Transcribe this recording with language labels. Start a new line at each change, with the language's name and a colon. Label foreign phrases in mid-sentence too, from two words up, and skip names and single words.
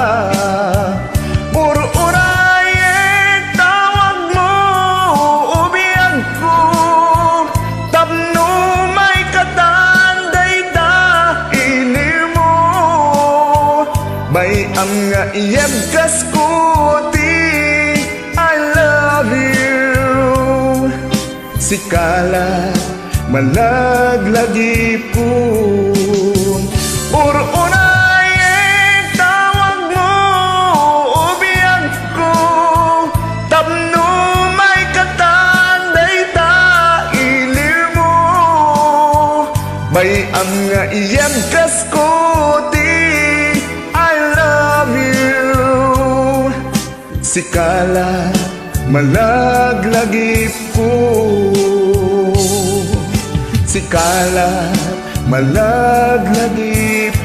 Iloko: Puro urayeng tawag mo, ubiyag ko, tapno may katanday ta iliw mo. Bayam nga iyem kaskuti,
English: I love you.
Iloko: Sikala malaglagip ko. Puro urayeng tawag mo, ubiyag ko, tapno may katanday ta iliw mo. Bayam nga iyem kaskuti,
English: I love you.
Iloko: Sikala malaglagip ko. Sikala malaglagip